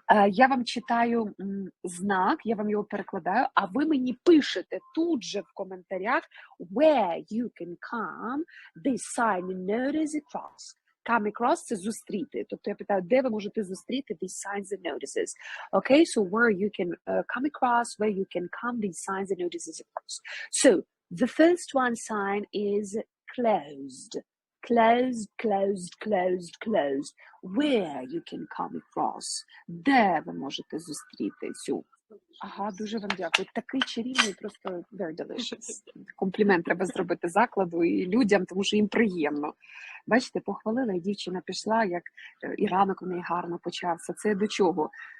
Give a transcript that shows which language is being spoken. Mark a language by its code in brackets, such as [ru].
[uk] Я вам читаю знак, я вам його перекладаю, а ви мені пишете тут же в коментарях [en] where you can come this sign and notice across. [uk] Come across – це зустріти. Тобто я питаю, де ви можете зустріти [en] these signs and notices. Okay, so where you can come across, where you can come these signs and notices across. So, the first one sign is closed. Closed, closed, closed, closed. Where you can come across. [uk] Де ви можете зустріти цю? Ага, дуже вам дякую. Такий чарівний, просто [en] very delicious. [uk] Комплімент треба зробити закладу і людям, тому що їм приємно. Бачите, похвалила, і дівчина пішла, як і ранок у неї гарно почався. Це до чого?